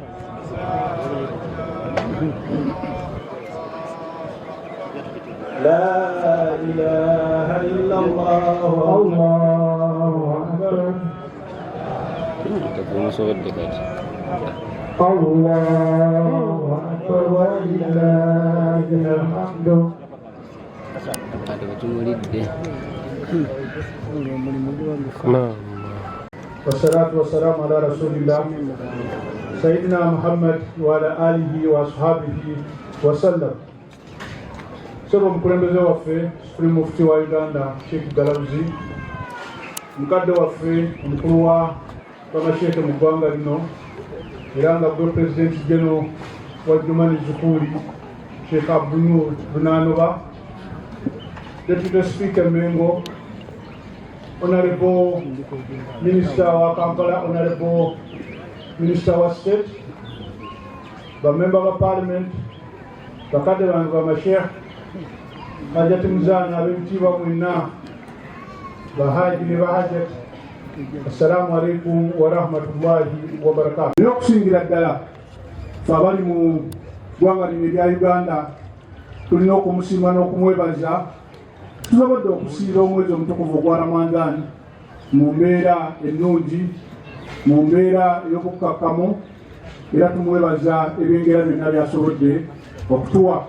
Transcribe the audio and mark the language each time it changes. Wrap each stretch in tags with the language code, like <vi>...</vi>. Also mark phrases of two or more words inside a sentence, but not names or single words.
<ar>لا إله إلا الله الله أكبر الله أكبر ولله الحمد. والصلاة والسلام على رسول الله سيدنا محمد وعلى آله وأصحابه وسلم.</ar> <lg>Sebo mukulembeze waffe</lg> <en>Supreme Mufti</en> <lg>wa Uganda Sheikh Galauzi, mukadde waffe omukulu wa bamasheke mu ggwanga lino era nga gwe</lg> <en>President General</en> <lg>wa Jumani Zukuri Sheikh Abdunur Bunanoba,</lg> <en>Deputy Speaker</en> <lg>Mengo,</lg> <en>Honorable Minister</en> <lg>wa Kampala,</lg> <en>Honorable Minister</en> <lg>wa State,</lg> <en>Member of Parliament,</en> <lg>bakadde bange bamashekhe hajati muzana ab'ebitiibwa mwenna bahaji ne bahajat,</lg> <ar>السلام عليكم ورحمة الله وبركاته.</ar> <lg>Nina okusingira ddala fe abali mu ggwanga lino erya Uganda tulina okumusiima n'okumwebaza. Tusobodde okusiira omwezi omutukuvu ogwa Ramadhan mu mbeera ennungi, mu mbeera ey'obukkakkamu, era tumwebaza ebyengera byonna byasobodde okutuwa.</lg>